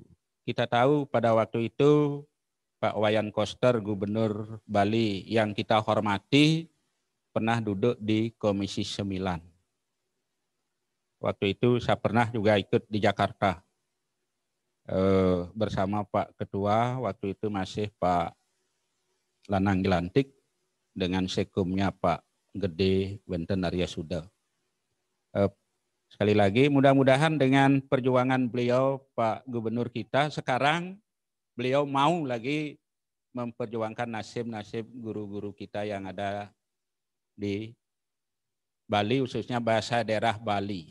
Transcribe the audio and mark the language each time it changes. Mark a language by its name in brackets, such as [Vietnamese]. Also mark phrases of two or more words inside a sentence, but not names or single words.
[Indonesian] Kita tahu pada waktu itu Pak Wayan Koster, Gubernur Bali yang kita hormati, pernah duduk di Komisi 9. Waktu itu saya pernah juga ikut di Jakarta bersama Pak Ketua, waktu itu masih Pak Lanang Gilantik dengan sekumnya Pak Gede Benten Arya Suda. Sekali lagi mudah-mudahan dengan perjuangan beliau Pak Gubernur kita sekarang beliau mau lagi memperjuangkan nasib-nasib guru-guru kita yang ada di Bali, khususnya bahasa daerah Bali.